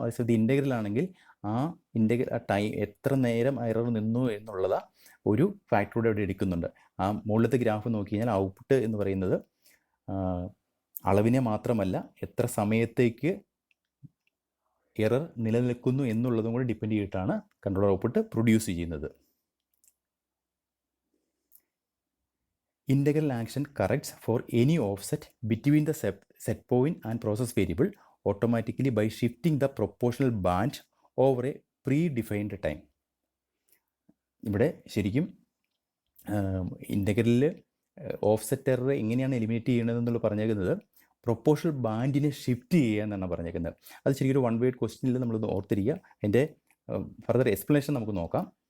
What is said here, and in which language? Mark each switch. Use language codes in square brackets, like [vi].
[ml] അതേസമയത്ത് ഇൻ്റഗ്രൽ ആണെങ്കിൽ ആ ടൈം എത്ര നേരം എറർ നിന്നു എന്നുള്ളത് ഒരു ഫാക്ടറോടെ അവിടെ എടുക്കുന്നുണ്ട്. ആ മുകളിലത്തെ ഗ്രാഫ് നോക്കി കഴിഞ്ഞാൽ ഔട്ട്പുട്ട് എന്ന് പറയുന്നത് അളവിനെ മാത്രമല്ല എത്ര സമയത്തേക്ക് എറർ നിലനിൽക്കുന്നു എന്നുള്ളതും കൂടി ഡിപ്പെൻഡ് ചെയ്തിട്ടാണ് കൺട്രോളർ ഔട്ട്പുട്ട് പ്രൊഡ്യൂസ് ചെയ്യുന്നത്. [en] Integral action corrects for any offset between the set point and process variable automatically by shifting the proportional band over a predefined time. [ml] ഇവിടെ ശരിക്കും ഇൻ്റഗ്രലിൽ ഓഫ്സെറ്റ് എറർ എങ്ങനെയാണ് എലിമിനേറ്റ് ചെയ്യണമെന്നുള്ള പറഞ്ഞേക്കുന്നത് പ്രൊപ്പോർഷണൽ ബാൻഡിനെ ഷിഫ്റ്റ് ചെയ്യുക എന്നാണ് പറഞ്ഞേക്കുന്നത്. അത് ശരിക്കും ഒരു വൺ വേർഡ് ക്വസ്റ്റ്യനിൽ നമ്മളൊന്ന് ഓർത്തിരിക്കുക. അതിൻ്റെ ഫർദർ എക്സ്പ്ലനേഷൻ നമുക്ക് നോക്കാം.